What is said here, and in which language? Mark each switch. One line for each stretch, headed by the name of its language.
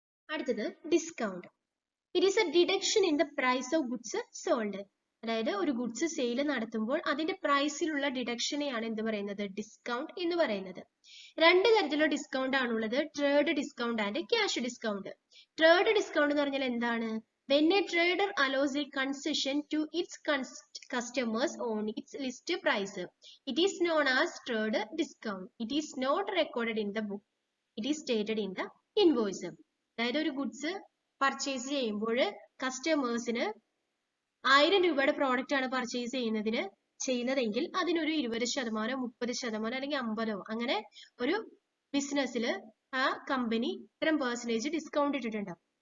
English: അടുത്തത് discount. It is a deduction in the price of goods sold.
Malayalam: അതായത് ഒരു goods sale നടത്തുമ്പോൾ അതിന്റെ പ്രൈസിലുള്ള ഡിഡക്ഷനെയാണ് എന്ത് പറയുന്നത്, ഡിസ്കൗണ്ട് എന്ന് പറയുന്നത്. രണ്ട് തരത്തിലുള്ള ഡിസ്കൗണ്ട് ആണുള്ളത്, trade discount and cash discount. Trade discount എന്ന് പറഞ്ഞാൽ എന്താണ്,
English: when a trader allows a concession to its customers on its list price, it is known as trade discount. It is not recorded in the book, it is stated in the invoice.
Malayalam: അതായത് ഒരു goods purchase ചെയ്യുമ്പോൾ കസ്റ്റമേഴ്സിന് 1000 രൂപയുടെ product ആണ് purchase ചെയ്യുന്നതെങ്കിൽ അതിനൊരു 20%, 30% അല്ലെങ്കിൽ 50% അങ്ങനെ ഒരു ബിസിനസ്സിൽ ആ കമ്പനി ഇത്തരം പെർസെന്റേജ് ഡിസ്കൗണ്ട് ഇട്ടിട്ടുണ്ടാവും.